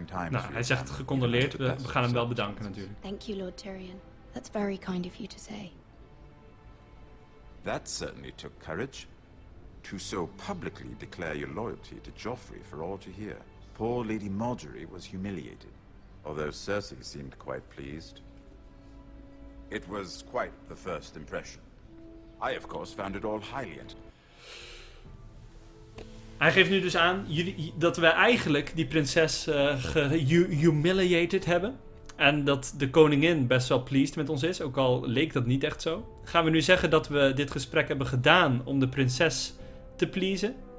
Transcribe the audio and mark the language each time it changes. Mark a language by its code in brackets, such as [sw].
[nl] Nou, hij zegt gecondoleerd. We gaan hem wel bedanken natuurlijk. [en] Thank you, Lord Tyrion. That's very kind of you to say. That certainly took courage. To so publicly declare your loyalty to Joffrey for all to hear. Poor Lady Marjorie was humiliated, although Cersei seemed quite pleased. It was quite the first impression. I, of course, found it all highly entertaining. [nl] Hij geeft nu dus aan dat wij eigenlijk die prinses gehumiliated hebben. En dat de koningin best wel pleased met ons is, ook al leek dat niet echt zo. Gaan we nu zeggen dat we dit gesprek hebben gedaan om de prinses te pleasen?